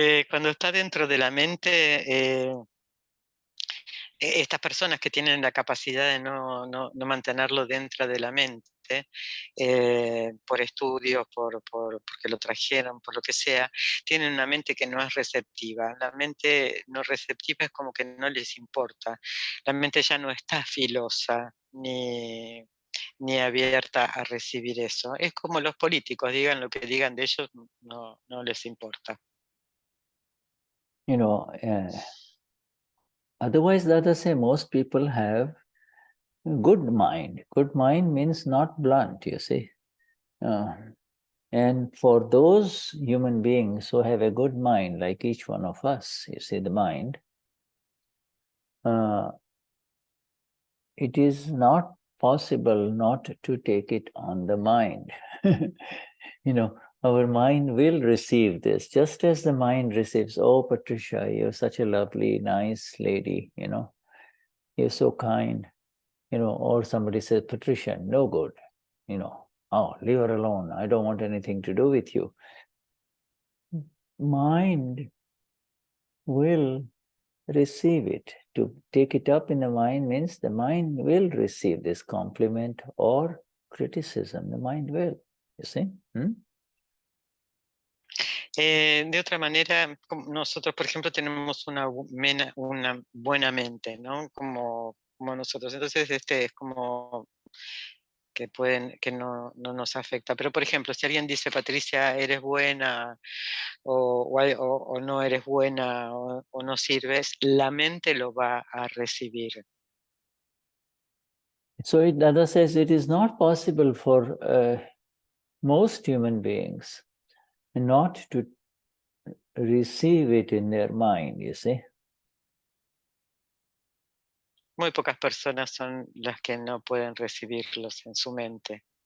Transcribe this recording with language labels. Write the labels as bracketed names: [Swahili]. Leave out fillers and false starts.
[Spanish] Cuando está dentro de la mente, estas personas que tienen la capacidad de no mantenerlo dentro de la mente, por estudios, porque lo trajeron, por lo que sea, tienen una mente que no es receptiva. La mente no receptiva es como que no les importa. La mente ya no está filosa ni abierta a recibir eso. Es como los políticos, digan lo que digan de ellos, no les importa. [English] You know, otherwise, let us say most people have good mind. Good mind means not blunt, you see. And for those human beings who have a good mind, like each one of us, you see, the mind, it is not possible not to take it on the mind. You know, our mind will receive this, just as the mind receives, oh, Patricia, you're such a lovely, nice lady, you know, you're so kind, you know, or somebody says, Patricia, no good, you know, oh, leave her alone, I don't want anything to do with you. Mind will receive it. To take it up in the mind means the mind will receive this compliment or criticism. The mind will, you see. [Spanish] De otra manera, nosotros, por ejemplo, tenemos una buena mente, ¿no? Como nosotros. Entonces, es como que no nos afecta. Pero, por ejemplo, si alguien dice, Patricia, eres buena, o no eres buena, o no sirves, la mente lo va a recibir. [English] So Dada says it is not possible for most human beings not to receive it in their mind, you see. [Spanish] Muy pocas personas son las que no pueden recibirlos en su mente.